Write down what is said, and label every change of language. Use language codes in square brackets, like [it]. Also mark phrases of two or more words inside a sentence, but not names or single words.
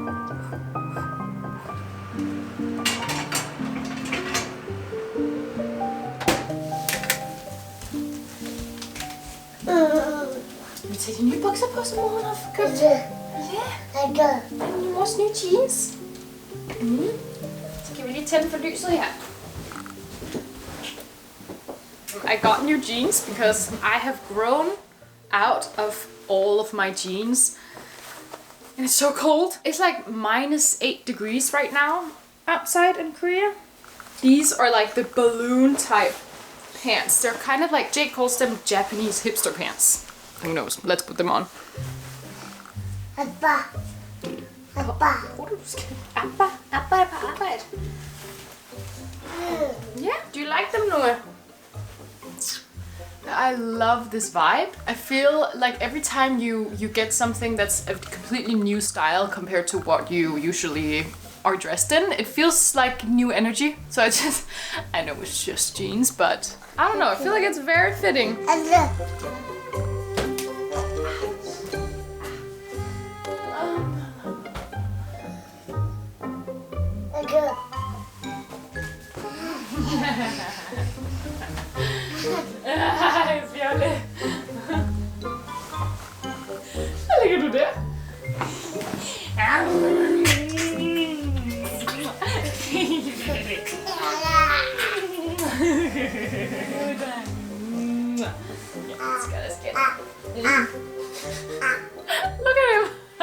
[da] Vil du tage de nye bukser på, som moren har købt? Ja. Og mors nye jeans. Så kan vi lige tænde for lyset her. [en] I got new jeans because I have grown out of all of my jeans. And it's so cold. It's like -8 degrees right now outside in Korea. These are like the balloon type pants. They're kind of like, Jake calls them Japanese hipster pants. Who knows? Let's put them on. Appa. Appa. [da] Appa er på arbejde. [en] Yeah, do you like them, Noah? I love this vibe. I feel like every time you get something that's a completely new style compared to what you usually are dressed in, it feels like new energy. So I know it's just jeans, but I don't know, I feel like it's very fitting. [da] Ej, Fjolle. Hvad ligger du der? [en] Look at him.